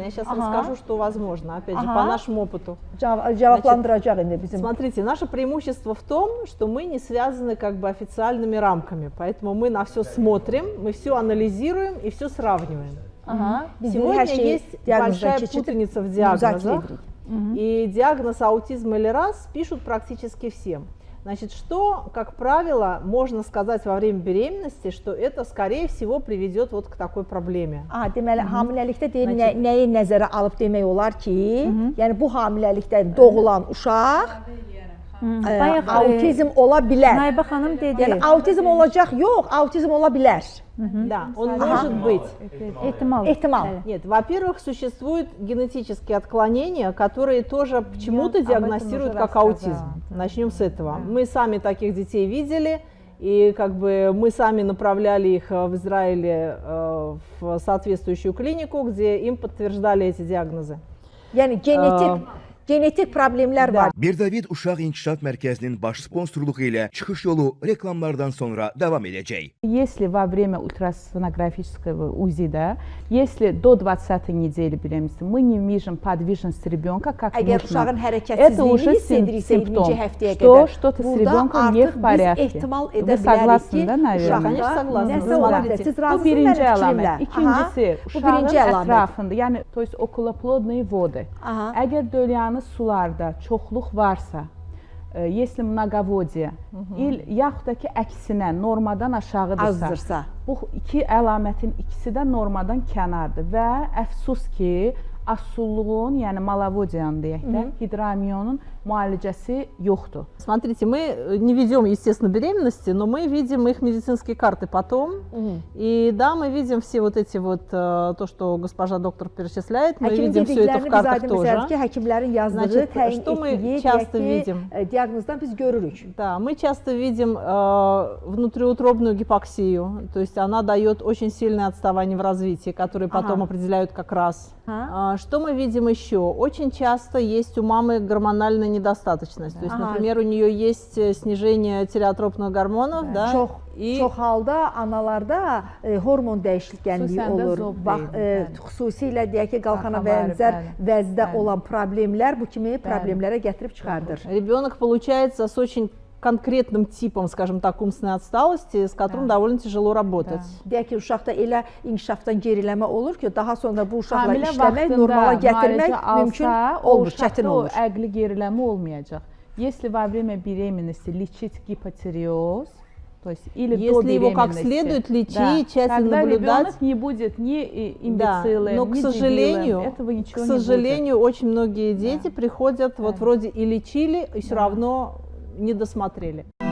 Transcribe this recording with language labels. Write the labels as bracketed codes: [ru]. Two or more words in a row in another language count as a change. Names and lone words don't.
[ru] Я сейчас расскажу, что возможно, опять же, по нашему опыту. Смотрите, наше преимущество в том, что мы не связаны как бы официальными рамками, поэтому мы на все смотрим, мы все анализируем и все сравниваем. Сегодня есть большая путаница в диагнозах, и диагноз аутизм или РАС пишут практически всем. Значит, что, как правило, можно сказать во время беременности, что это, скорее всего, приведет вот к такой проблеме. [az] Deməli, hamiləlikdə deyir, nəyi nəzərə alıb demək olar ki, yəni bu hamiləlikdə doğulan uşaq autizm ola bilər. Naibə xanım dedi. Yəni autizm olacaq, yox, autizm ola bilər. [ru] Да, он может быть. [az] Ehtimal. [ru] Нет, во-первых, существуют генетические отклонения, которые тоже почему-то диагностируют как аутизм. Начнем с этого. Мы сами таких детей видели, и как бы мы сами направляли их в Израиле в соответствующую клинику, где им подтверждали эти диагнозы. [az] Yəni genetik problemlər var. Bir David Uşaq İnkişaf Mərkəzinin baş sponsorluğu ilə çıxış yolu reklamlardan sonra devam edəcək. [ru] Если во время ультрасонографического УЗИ, да, если до 20 недели беременности мы не видим подвижность ребенка как нужно, это уже симптом, что что-то с ребенком не в порядке. Вы согласны, да, наверное? Конечно, согласны. Смотрите, [az] bu birinci əlamət. İkincisi, uşağın ətrafında, yəni, [ru] то есть околоплодные воды. [az] Əgər dölyanı sularda çoxluq varsa, [ru] если многоводие, [az] yaxud da ki, əksinə normadan aşağıdırsa, bu iki əlamətin ikisi də normadan kənardır və əfsus ki, asulluğun, yəni malavodiyanın deyək də, hidramiyonun müalicəsi yoxdur. [ru] Смотрите, мы не ведем, естественно, беременности, но мы видим их медицинские карты потом. И да, мы видим все вот эти вот, то, что госпожа доктор перечисляет, мы видим все это в картах тоже. Значит, что мы часто видим? Да, мы часто видим внутриутробную гипоксию, то есть она дает очень сильное отставание в развитии, которое потом определяют как раз. Что мы видим еще? Очень часто есть у мамы гормональная недостаточность. То есть, например, у нее есть снижение тиреотропных гормонов, да, [az] Çox halda analarda hormon dəyişikliyi olur. Bax, xüsusilə deyək ki, qalxana bənzər vəzdə olan problemlər bu kimi problemlərə gətirib çıxardır. [ru] Ребенок получается с очень конкретным типом, скажем так, умственной отсталости, с которым довольно тяжело работать. [az] Deyək ki, uşaqda elə inkişafdan geriləmə olur ki, daha sonra bu uşaqla işləmək, normala gətirmək mümkün olur, çətin olur. O əqli geriləmə olmayacaq. [ru] Если во время беременности лечить гипотиреоз, то есть или если его как следует лечить, тщательно наблюдать, ребенок не будет ни имбецилом, но, ни дебилом, этого ничего к сожалению, очень многие дети приходят, вот вроде и лечили, и все равно не досмотрели.